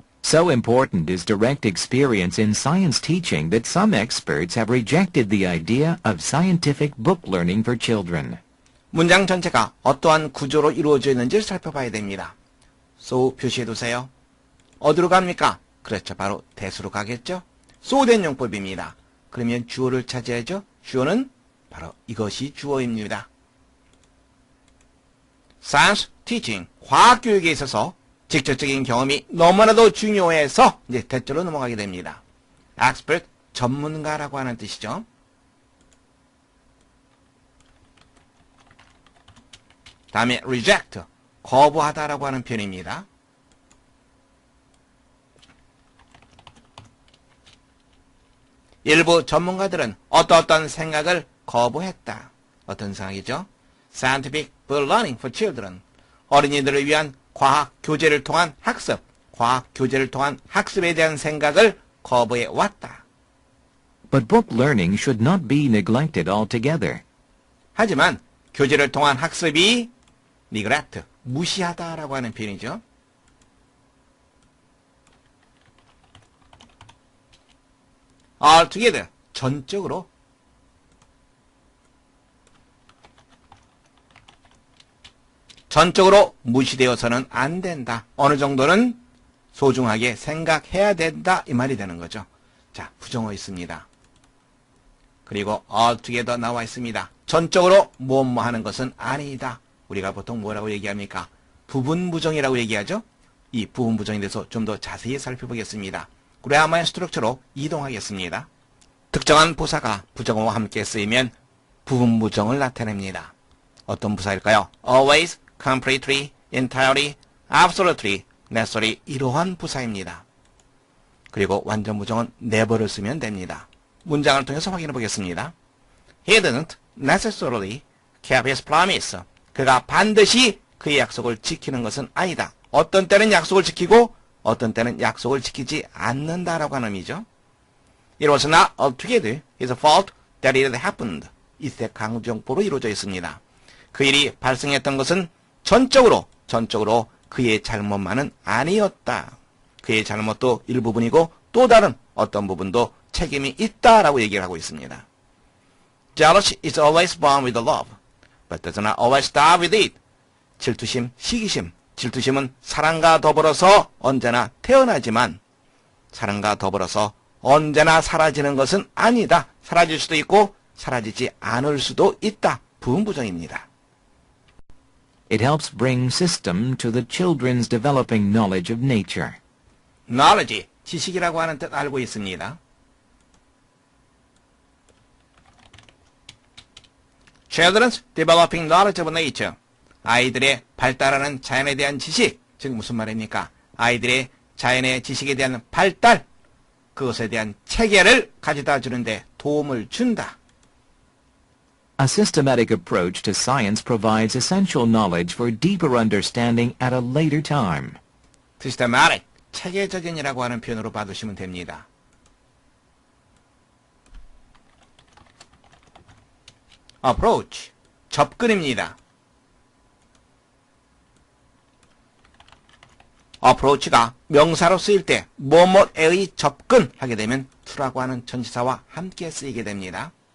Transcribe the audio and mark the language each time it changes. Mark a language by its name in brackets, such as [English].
[English] So important is direct experience in science teaching that some experts have rejected the idea of scientific book learning for children. [Korean] 문장 전체가 어떠한 구조로 이루어져 있는지를 살펴봐야 됩니다. so 표시해두세요. 어디로 갑니까? 그렇죠. 바로 대수로 가겠죠. so된 용법입니다. 그러면 주어를 찾아야죠. 주어는 바로 이것이 주어입니다. science teaching, 과학교육에 있어서 직접적인 경험이 너무나도 중요해서 이제 대절로 넘어가게 됩니다. expert, 전문가라고 하는 뜻이죠. 다음에 reject, 거부하다라고 하는 표현입니다. 일부 전문가들은 어떤 생각을 거부했다. 어떤 생각이죠? [English] Scientific book learning for children. [Korean] 어린이들을 위한 과학 교재를 통한 학습, 과학 교재를 통한 학습에 대한 생각을 거부해 왔다. [English] But book learning should not be neglected altogether. [Korean] 하지만 교재를 통한 학습이 neglect, 무시하다라고 하는 표현이죠. altogether, 전적으로. 전적으로 무시되어서는 안 된다. 어느 정도는 소중하게 생각해야 된다. 이 말이 되는 거죠. 자, 부정어 있습니다. 그리고 altogether 나와 있습니다. 전적으로 뭐뭐 하는 것은 아니다. 우리가 보통 뭐라고 얘기합니까? 부분 부정이라고 얘기하죠. 이 부분부정에 대해서 좀 더 자세히 살펴보겠습니다. 그래야만 스트럭처로 이동하겠습니다. 특정한 부사가 부정어와 함께 쓰이면 부분부정을 나타냅니다. 어떤 부사일까요? always, completely, entirely, absolutely, necessarily 이러한 부사입니다. 그리고 완전 부정은 never를 쓰면 됩니다. 문장을 통해서 확인해 보겠습니다. [English] He didn't necessarily keep his promise. [Korean] 그가 반드시 그의 약속을 지키는 것은 아니다. 어떤 때는 약속을 지키고 어떤 때는 약속을 지키지 않는다라고 하는 의미죠. It was not altogether his fault that it happened. 이때 강조형보로 이루어져 있습니다. 그 일이 발생했던 것은 전적으로 그의 잘못만은 아니었다. 그의 잘못도 일부분이고 또 다른 어떤 부분도 책임이 있다라고 얘기를 하고 있습니다. [English] Jealousy is always born with love, but does not always die with it. [Korean] 질투심, 시기심. 질투심은 사랑과 더불어서 언제나 태어나지만 사랑과 더불어서 언제나 사라지는 것은 아니다. 사라질 수도 있고 사라지지 않을 수도 있다. 부분부정입니다. [English] It helps bring system to the children's developing knowledge of nature. [Korean] knowledge, 지식이라고 하는 뜻 알고 있습니다. [English] Children's developing knowledge of nature. [Korean] 아이들의 발달하는 자연에 대한 지식. 즉 무슨 말입니까? 아이들의 자연의 지식에 대한 발달, 그것에 대한 체계를 가져다 주는데 도움을 준다. [English] A systematic approach to science provides essential knowledge for deeper understanding at a later time. [Korean] systematic, 체계적인이라고 하는 표현으로 봐두시면 됩니다. approach, 접근입니다. approach가 명사로 쓰일 때 뭐뭐에의 접근하게 되면 to라고 하는 전치사와 함께 쓰이게 됩니다.